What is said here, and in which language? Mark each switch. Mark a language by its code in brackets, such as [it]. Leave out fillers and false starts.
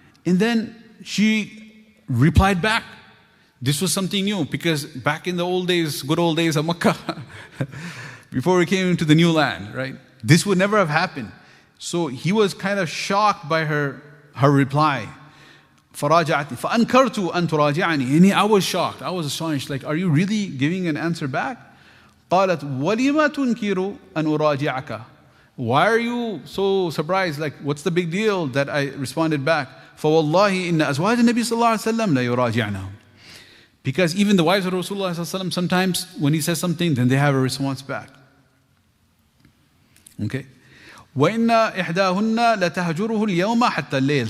[en] And then she replied back. This was something new, because back in the old days, good old days of Makkah, before we came into the new land, right? This would never have happened. So he was kind of shocked by her reply. [ar] فَرَاجَعَتْنِي فَأَنْكَرْتُ أَن تُرَاجِعَنِي. [en] And I was shocked. I was astonished. Like, are you really giving an answer back? [ar] قَالَتْ وَلِمَا تُنْكِرُ أَن أُرَاجِعَكَ. [en] Why are you so surprised? Like, what's the big deal that I responded back? [ar] فَوَاللَّهِ إِنَّ أَزْوَاجَ النَّبِي صلى الله عليه وسلم لا يراجعنه. [en] Because even the wives of Rasulullah sallallahu alaihi wasallam, sometimes when he says something, then they have a response back. Okay? [ar] وَإِنَّ إِحْدَاهُنَّ لَتَهْجُرُهُ الْيَوْمَ حَتَّى اللَّيْلِ.